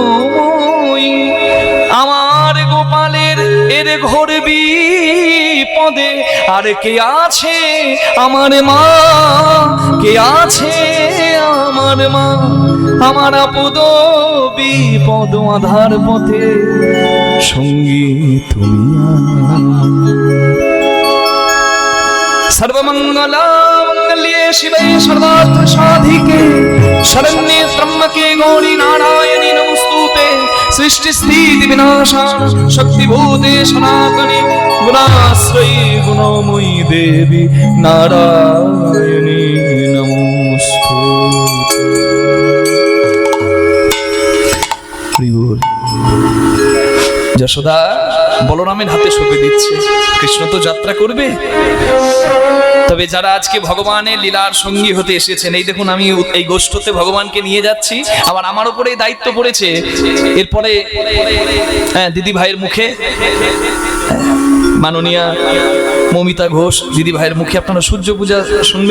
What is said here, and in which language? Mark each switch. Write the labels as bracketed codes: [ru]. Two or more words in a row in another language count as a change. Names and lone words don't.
[bn] আমার গোপালের এর ঘোর বিপদে আর কে আছে আমার মা, কে আছে আমার মা, আমার আপদ বিপদ আধার পথে সঙ্গী তুমি আমার। [sa] सर्वमंगलामंगल्ये शिवे सर्वार्थ साधिके शरण्ये त्र्यंबके गौरी नारायणी नमोस्तुते। सृष्टि स्थिति विनाशान शक्तिभूते सनातने गुणाश्रयी गुणमयी देवी नारायणी नमोस्तुते। [bn] যশোদা বলরামের হাতে সঁপে দিচ্ছে, কৃষ্ণ তো যাত্রা করবে। তবে যারা আজকে ভগবানের লীলার সঙ্গী হতে এসেছেন, এই দেখুন আমি এই গোষ্ঠতে ভগবানকে নিয়ে যাচ্ছি, আবার আমার উপরে দায়িত্ব পড়েছে। এরপরে দিদি ভাইয়ের মুখে, মাননীয়া মমিতা ঘোষ দিদি ভাইয়ের মুখে আপনারা সূর্য পূজা শুনবেন।